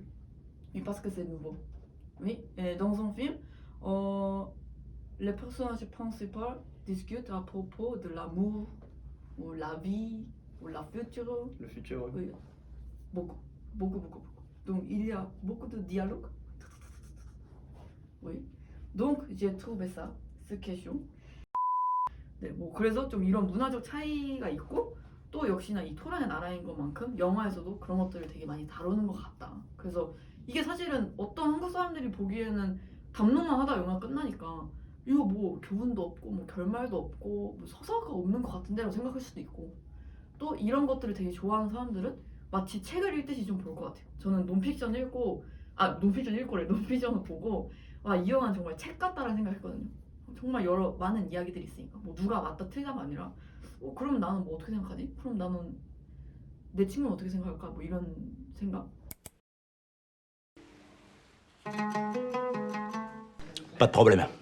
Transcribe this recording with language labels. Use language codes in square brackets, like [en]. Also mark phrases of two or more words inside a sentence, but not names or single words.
[fr] oui, parce que c'est nouveau. Oui, et dans un film, les personnages principaux discutent à propos de l'amour, ou la vie, ou la future. Le futur, ouais. Oui, beaucoup. Donc il y a beaucoup de dialogue. Oui. Donc j'ai trouvé ça, cette question. [ko] 네, 뭐 그래서 좀 이런 문화적 차이가 있고 또 역시나 이 토랑의 나라인 것만큼 영화에서도 그런 것들을 되게 많이 다루는 것 같다. 그래서 이게 사실은 어떤 한국 사람들이 보기에는 담론만 하다 영화 끝나니까 이거 뭐 교훈도 없고 뭐 결말도 없고 뭐 서사가 없는 것 같은데라고 생각할 수도 있고 또 이런 것들을 되게 좋아하는 사람들은 마치 책을 읽듯이 좀 볼 것 같아요. 저는 논픽션 읽고래. 논픽션을 보고 와, 이 영화는 정말 책 같다라는 생각했거든요. 정말 많은 이야기들이 있으니까 뭐 누가 맞다 틀다가 아니라 그럼 나는 뭐 어떻게 생각하지? 그럼 나는 내 친구는 어떻게 생각할까? 뭐 이런 생각? [fr] Pas de problème.